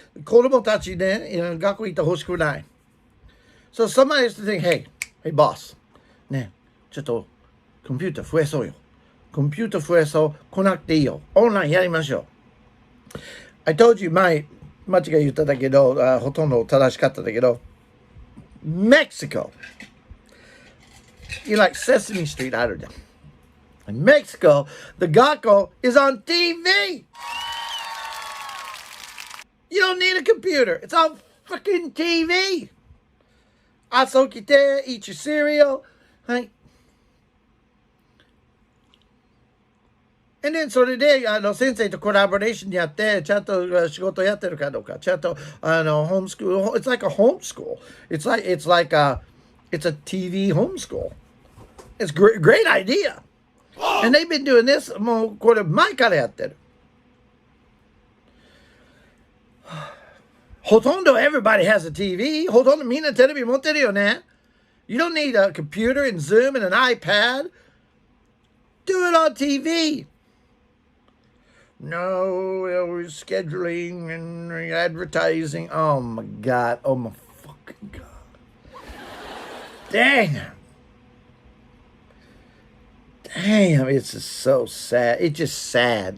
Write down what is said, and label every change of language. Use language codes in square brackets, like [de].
[ja] 子供たちね、学校行ってほしくない。 [en] So somebody has to think, hey boss. [ja] ね、ちょっとコンピューター増やそうよ。コンピューター増やそう。来なくていいよ。オンラインやりましょう。 [en] I told you [ja] 間違い言っただけど、ほとんど正しかっただけど、Mexico. [en] You like Sesame Street, I don't know. In Mexico, the Gakko is on TV. You don't need a computer. It's on freaking TV. [ja] 朝起きて、 [en] eat your cereal. [ja] はい。 [en] And then [ja] それで先生とコラボレーションやってちゃんと仕事やってるかどうかちゃんとホームスクール [en] It's like a home school. It's like a TV homeschool. It's great idea. And they've been doing this [ja] もうこれ前からやってる。ほとんど [en] everybody has a TV. [ja] ほとんどみんなテレビ持ってるよね。 [en] You don't need a computer and Zoom and an iPad. Do it on TV. No, we're scheduling and advertising. Oh my God. Oh my fucking God. Damn, it's just so sad. It's just sad.